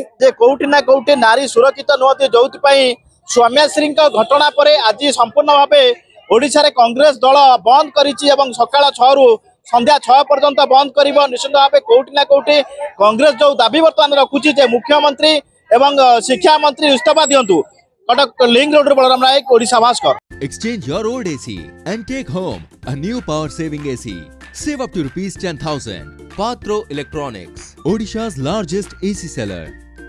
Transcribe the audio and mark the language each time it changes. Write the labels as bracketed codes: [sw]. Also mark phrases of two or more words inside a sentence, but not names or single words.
[or] ଯେ କେଉଁଠି ନା କେଉଁଠି ନାରୀ ସୁରକ୍ଷିତ ନୁହନ୍ତି ଯେଉଁଥି ପାଇଁ ସୌମ୍ୟାଶ୍ରୀ ଘଟଣା ପର ଆଜି ସମ୍ପୂର୍ଣ୍ଣ ଭାବେ ଓଡ଼ିଶା ରେ କଂଗ୍ରେସ ଦଳ ବନ୍ଦ କରିଛି ଏବଂ ସକାଳ 6 ରୁ ସନ୍ଧ୍ୟା 6 ପର୍ଯ୍ୟନ୍ତ ବନ୍ଦ କରିବା ନିଶ୍ଚିତ ଭାବେ କେଉଁଠି ନା କେଉଁଠି କଂଗ୍ରେସ ଯୋ ଦାବି ବର୍ତ୍ତମାନ ରଖୁଛି ଯେ ମୁଖ୍ୟମନ୍ତ୍ରୀ ଏବଂ ଶିକ୍ଷା ମନ୍ତ୍ରୀ ଇସ୍ତଫା ଦିଅନ୍ତୁ କଟକ ଲିଙ୍କ ରୋଡ ବଳରାମ ନାୟକ ଓଡ଼ିଶା ଭାସ୍କର [en] Exchange your old AC and take home a new power saving AC. Save up to ₹10,000. Patro Electronics, Odisha's largest AC seller.